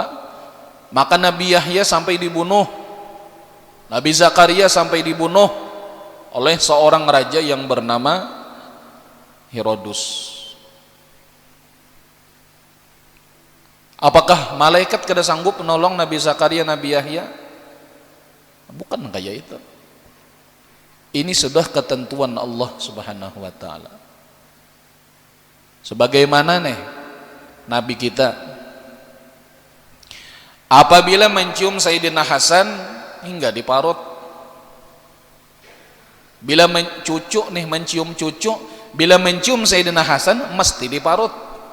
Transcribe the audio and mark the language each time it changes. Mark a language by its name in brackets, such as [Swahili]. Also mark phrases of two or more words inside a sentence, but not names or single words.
[Indonesian] Maka Nabi Yahya sampai dibunuh, Nabi Zakaria sampai dibunuh oleh seorang raja yang bernama Herodus. Apakah malaikat kada sanggup menolong Nabi Zakaria, Nabi Yahya? Bukan kayak itu. Ini sudah ketentuan Allah [Arabic] سبحانه وتعالى. [Indonesian] Sebagaimana nih Nabi kita apabila mencium Sayyidina Hasan hingga diparut. Bila mencium cucu, bila mencium Sayyidina Hasan mesti diparut.